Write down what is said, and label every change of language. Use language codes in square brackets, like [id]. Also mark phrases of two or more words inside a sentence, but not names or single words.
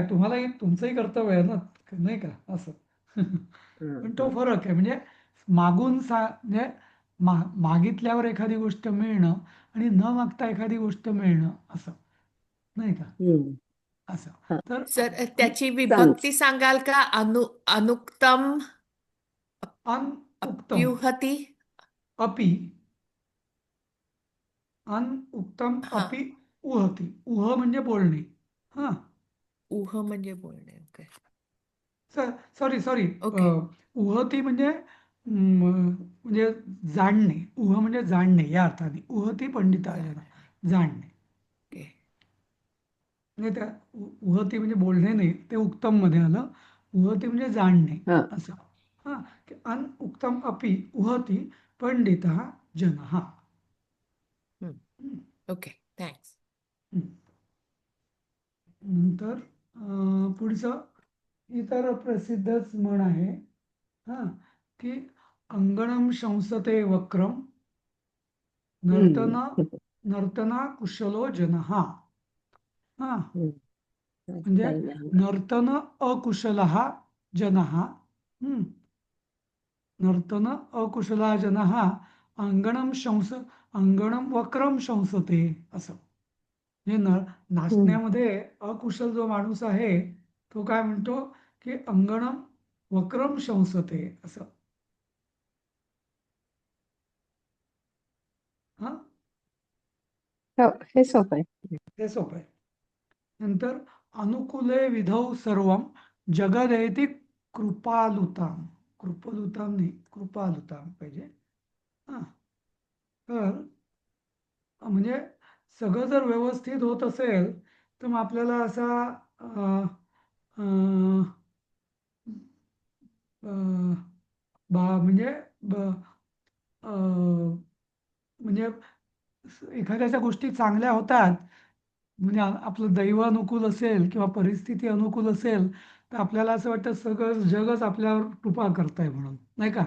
[mr] तुम्हालाही तुमचंही कर्तव्य आहे ना, नाही का?" असं. पण तो हम्म. फरक आहे. म्हणजे मागून म्हणजे मागितल्यावर एखादी गोष्ट मिळणं आणि न मागता एखादी गोष्ट मिळणं असं, नाही का? हम्म. असं. हा तर सर त्याची चांगली विभक्ती सांगाल का? [sa] अनुक्तम अनुक्तम, अप्युहती. अपि, अनुक्तम [mr] हा, [sa] अपि उहती. [mr] उह म्हणजे बोलणे. हां. उह म्हणजे बोलणे. ओके. [en] sorry, sorry. [mr] ओके. उहती म्हणजे म्हणजे जाणणे. उह म्हणजे जाणणे या अर्थाने. [sa] उहती पंडिताजना, [mr] जाणणे. जाणणे. ओके. म्हणजे त्या उहती म्हणजे बोलणे नाही, ते उत्तममध्ये आलं. उहती म्हणजे जाणणे हा असं. हां, [sa] की अन उक्तम अपि उहती पंडितः जनः. हम्म. हं, [en] okay. thanks. हं. [mr] नंतर पुढचं इतर प्रसिद्धच म्हण आहे. हां, की [sa] अंगणं शंसते वक्रम नर्तन हम्म. नर्तना कुशलो जनः. [mr] हां, हम्म. म्हणजे नाही नाही [sa] नर्तन अकुशलः जनः. हं. नर्तन अकुशला जनः अंगणं वक्रम शंसते असं. [mr] म्हणजे हम्म. नाचण्यामध्ये अकुशल जो माणूस आहे तो काय म्हणतो की [sa] अंगणं वक्रम शंसते [mr] असं. हा, हो हे सोपं आहे हे सोपं आहे. [sa] नंतर अनुकूले विधौ सर्वं जगदेति कृपालुतां. [mr] कृपलुतां नाही, कृपालुतां पाहिजे. हा, तर म्हणजे सगळं जर व्यवस्थित होत असेल तर मग आपल्याला असा अ, अ, अ, म्हणजे अ, म्हणजे एखाद्याच्या गोष्टी चांगल्या होतात म्हणजे आपलं दैव अनुकूल असेल किंवा परिस्थिती अनुकूल असेल तर आपल्याला असं वाटतं सगळं जगच आपल्यावर कृपा करतंय म्हणून, नाही का?